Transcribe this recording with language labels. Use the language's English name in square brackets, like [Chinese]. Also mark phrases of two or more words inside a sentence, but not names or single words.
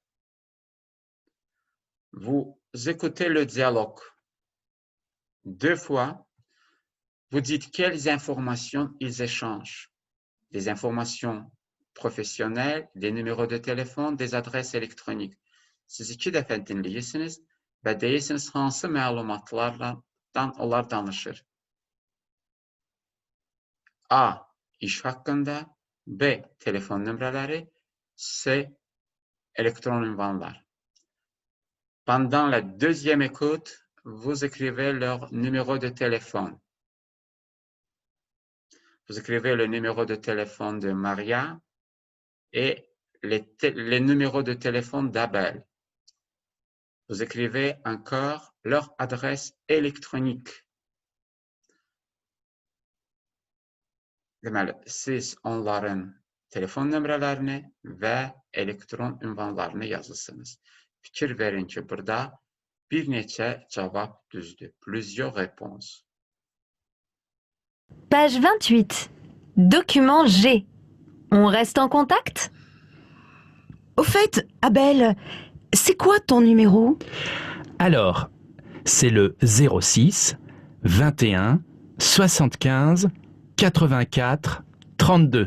[French] Vous écoutez le dialogue. Deux fois, vous dites quelles informations ils échangent. Des informations professionnelles, des numéros de téléphone, des adresses électroniques. [Azerbaijani] Siz iki dəfə dinləyirsiniz və deyirsiniz hansı məlumatlardan onlar danışır. [Turkish] A. İş hakkında, B. [Azerbaijani] Telefon nömrələri, C. Elektron ünvanlar. [French] Pendant la deuxième écoute, vous écrivez leur numéro de téléphone. Vous écrivez le numéro de téléphone de Maria et les numéros de téléphone d'Abel. Vous écrivez encore leur adresse électronique. [Azerbaijani] Deməli, siz onların telefon nömrələrini və elektron ünvanlarını yazırsınız. Fikir verin ki, burada bir neçə cavab düzdür. [French] Plusieurs réponses. Page 28. Document G. On reste en contact? Au fait, Abel, c'est quoi ton numéro? Alors, c'est le 06 21 75 84 32.